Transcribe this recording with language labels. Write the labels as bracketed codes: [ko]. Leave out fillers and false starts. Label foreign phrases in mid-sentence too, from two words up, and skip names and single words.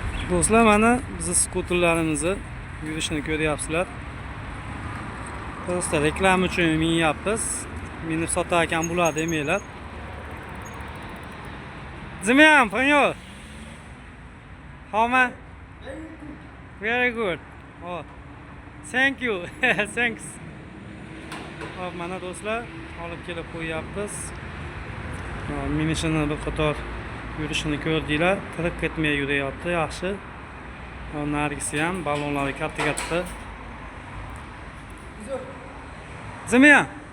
[uz] Do'stlar, mana bizni skuterlarimizni yurishini ko'ryapsizlar. Do'stlar, reklama uchun minyapmiz. Minib sotar ekan bular demanglar. Zimyan, [en] 朋友 How much? Very good. Oh, thank you. Thanks. [uz] Hop, mana do'stlar, olib kelib qo'yapmiz. Minishini bir qator yurishini ko'rdinglar. Tirib ketmay yurayapti, yaxshi. Nargisi ham balonlari katta-katta. Zimyan.